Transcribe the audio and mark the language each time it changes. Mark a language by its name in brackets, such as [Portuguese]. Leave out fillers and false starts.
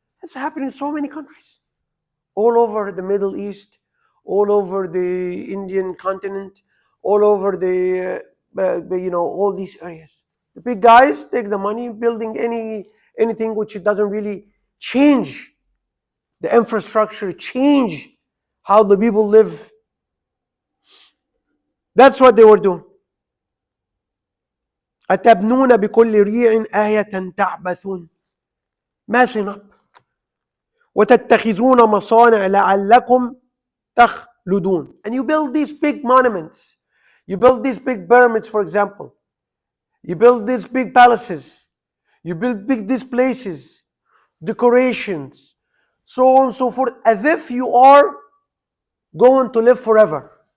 [English] That's happening in so many countries, all over the Middle East, all over the Indian continent, all over all these areas. The big guys take the money building anything which it doesn't really change the infrastructure, change how the people live. That's what they were doing. [Arabic] أتبنون بكل ريع آية تعبثون, [English] messing up. [Arabic] وتتخذون مصانع لعلكم تخلدون. [English] And you build these big monuments. You build these big pyramids, for example. You build these big palaces. You build these places, decorations, so on and so forth, as if you are going to live forever.